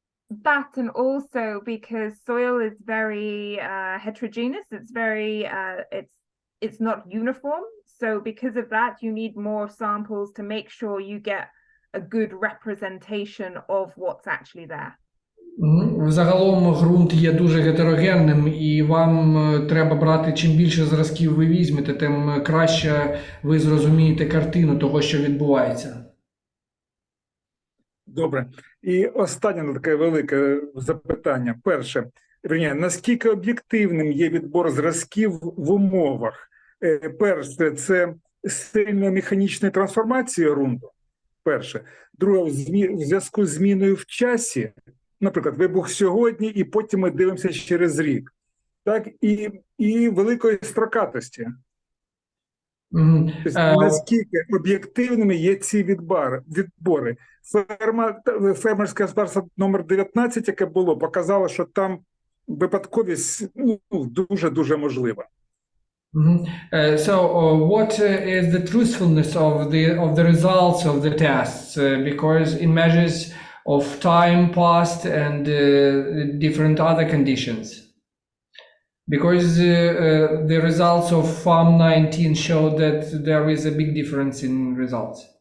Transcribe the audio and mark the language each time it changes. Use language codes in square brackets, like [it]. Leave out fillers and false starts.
[en] That, and also because soil is very heterogeneous, it's very it's not uniform. So because of that, you need more samples to make sure you get a good representation of what's actually there. [uk] Загалом ґрунт є дуже гетерогенним, і вам треба брати, чим більше зразків ви візьмете, тим краще ви зрозумієте картину того, що відбувається. Добре. І останнє таке велике запитання. Перше, наскільки об'єктивним є відбор зразків в умовах? Перше, це сильна механічна трансформація ґрунту. Перше. Друге, в зв'язку з зміною в часі, наприклад, вибух сьогодні, і потім ми дивимося через рік. Так, і великої строкатості. Тобто, наскільки об'єктивними є ці відбори. Фермерське господарство номер 19, яке було, показало, що там випадковість дуже-дуже можлива. [en] So what is the truthfulness of the results of the tests? Because it measures of time passed and different other conditions. Because the results of Farm 19 show that there is a big difference in results.